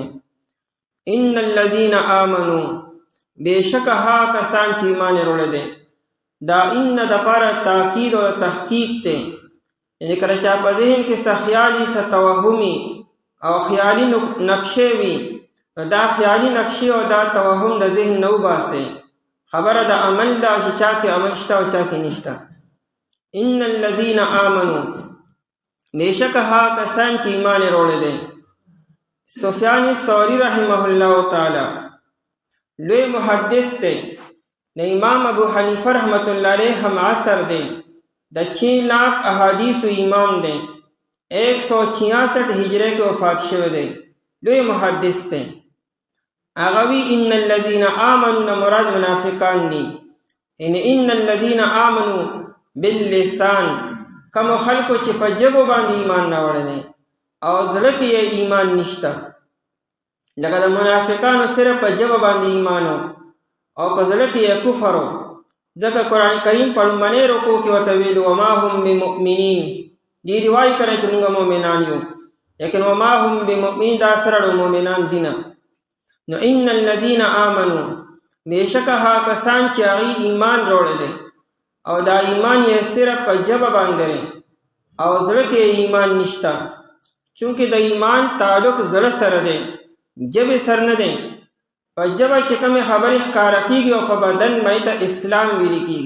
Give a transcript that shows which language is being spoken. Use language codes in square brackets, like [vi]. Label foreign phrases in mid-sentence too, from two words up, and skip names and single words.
[ar] ان الذين امنوا [ps] بیشک ها کسان چې ایمان وروړي دي دا ان د پر تاکید او تحقیق ته یعنی کله چې په ذهن کې سخیالي ستوهمي او خیالي نقشې وي دا خیالي نقشې او دا توهم د ذهن نو باسي خبره د عمل دا چې چا کې عمل شته او چا کې نشته. [ar] ان الذين آمنوا [ps] بیشک ها کسان چې ایمان وروړي دي. سفیان ثوری رحمه الله تعالی لوی محدث دی، د امام ابو حنیفه رحمت الله علیه هم عصر دی، د 6 لاکھ احادیث امام دی، 166 هجری کې وفات شوی دی، لوی محدث دی. هغه وی [ar] ان الذين آمنوا [ps] مراد منافقان دي. [ar] ان الذين آمنوا باللسان [ps] کوم خلکو چې په ژبه باندې ایمان نه وړي او زړه کې ایمان نشته، لکه د منافقانو صرف په ژبه باندې ایمان او په زړه کې کفر. ځکه قرآن کریم په لومړني رکوع کې ورته ویلي [ar] وما هم بمؤمنین، [ps] دې روایت کړی چې موږ مؤمنان یو، لیکن [ar] وما هم بمؤمنین [ps] دا سره د مؤمنان دي نه. نو [ar] ان الذين آمنوا [ps] بیشک ها کسان چې هغوی ایمان راوړلی او دا ایمان یې صرف په ژبه باندې او زړه کې ایمان نشته، چونکې د ایمان تعلق زړه سره دی، ژبې سره نه دی. په ژبه چې کومې خبرې ښکاره کېږي او په بدن باندې ته اسلام ویل کېږي.